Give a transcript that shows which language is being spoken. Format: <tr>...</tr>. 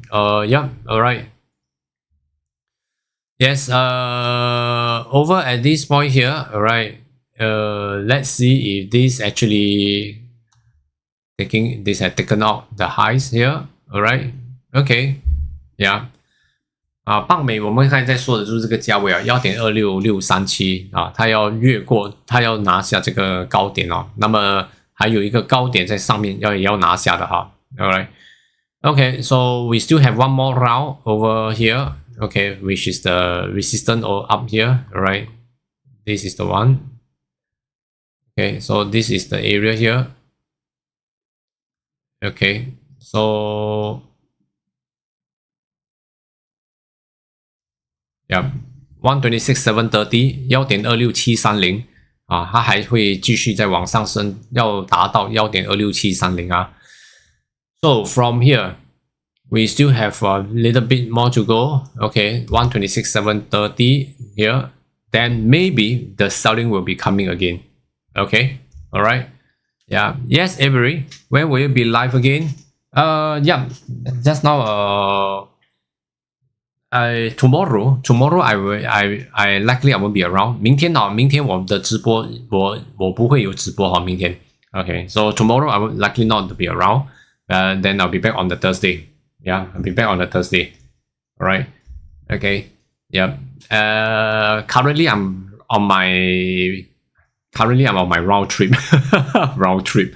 <en>Yeah, all right. Yes. Over at this point here, all right. Let's see if this actually has taken out the highs here. All right. Okay. Yeah.</en> <zh>棒美我们刚才在说的就是这个价位啊，1.26637啊，它要越过，它要拿下这个高点哦。那么还有一个高点在上面也要拿下的哈。</zh> <en>Alright, okay, so we still have one more round over here. Okay, which is the resistance or up here. Alright, this is the one. Okay, so this is the area here. Okay, so yeah, 126,730 1.26730</en> <zh>啊，它还会继续再往上升，要达到 1.26730 啊。</zh> <en>So from here, we still have a little bit more to go. Okay, 126,730 here. Then maybe the selling will be coming again. Okay, all right. Yeah. Yes, Avery. When will you be live again? Yeah. Just now. Tomorrow I likely I won't be around.</en> <zh>明天我的直播我不会有直播哈，明天。</zh> <en>Okay, so tomorrow I will likely not to be around. Then I'll be back on the Thursday. Yeah, I'll be back on the Thursday. All right. Okay. Yeah. Currently I'm on my round trip. Round trip.</en>